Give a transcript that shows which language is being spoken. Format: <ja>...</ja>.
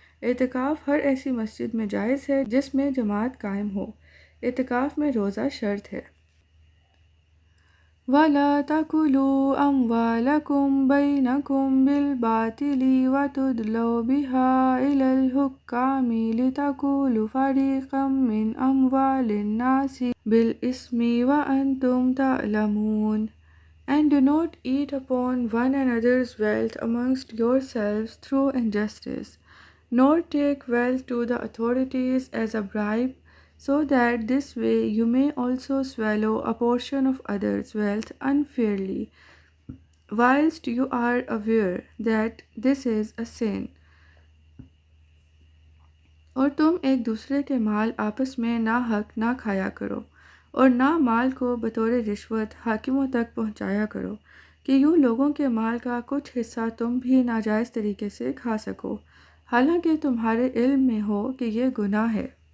<ur>اعتکاف ہر ایسی مسجد میں جائز ہے جس میں جماعت قائم ہو۔ اعتکاف میں روزہ شرط ہے۔</ur> <ar>وَلَا تَأْكُلُوا أَمْوَالَكُمْ بَيْنَكُمْ بِالْبَاطِلِ وَتُدْلُوا بِهَا إِلَى الْحُكَّامِ لِتَأْكُلُوا فَرِيقًا مِنْ أَمْوَالِ النَّاسِ بِالْإِثْمِ وَأَنْتُمْ تَعْلَمُونَ.</ar> <en>And do not eat upon one another's wealth amongst yourselves through injustice, nor take wealth to the authorities as a bribe, so that this way you may also swallow a portion of others' wealth unfairly, whilst you are aware that this is a sin.</en> <ur>اور تم ایک دوسرے کے مال آپس میں ناحق نہ کھایا کرو، اور نہ مال کو بطور رشوت حاکموں تک پہنچایا کرو کہ یوں لوگوں کے مال کا کچھ حصہ تم بھی ناجائز طریقے سے کھا سکو، حالانکہ تمہارے علم میں ہو کہ یہ گناہ ہے۔</ur>